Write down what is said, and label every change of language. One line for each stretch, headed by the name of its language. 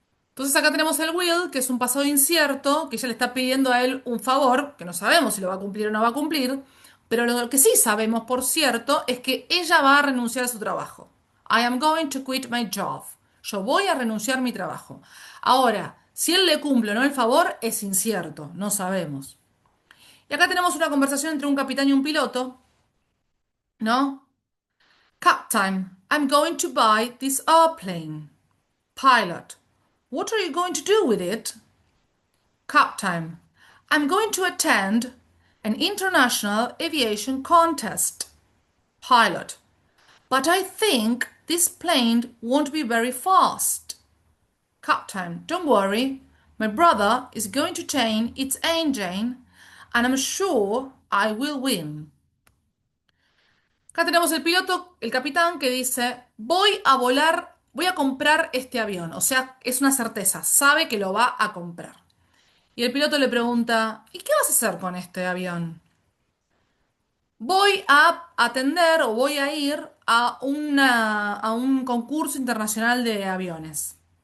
Spanish: Entonces acá tenemos el will, que es un pasado incierto, que ella le está pidiendo a él un favor, que no sabemos si lo va a cumplir o no va a cumplir, pero lo que sí sabemos, por cierto, es que ella va a renunciar a su trabajo.
English: I am going to quit my job.
Spanish: Yo voy a renunciar a mi trabajo. Ahora, si él le cumple o no el favor, es incierto, no sabemos. Y acá tenemos una conversación entre un capitán y un piloto, ¿no?
English: Captain, I'm going to buy this airplane. Pilot, what are you going to do with it? Captain, I'm going to attend an international aviation contest. Pilot, but I think this plane won't be very fast. Captain, don't worry. My brother is going to change its engine and I'm sure I will win.
Spanish: Acá tenemos el piloto, el capitán, que dice, voy a volar, voy a comprar este avión. O sea, es una certeza, sabe que lo va a comprar. Y el piloto le pregunta, ¿y qué vas a hacer con este avión? Voy a atender o voy a ir a un concurso internacional de aviones.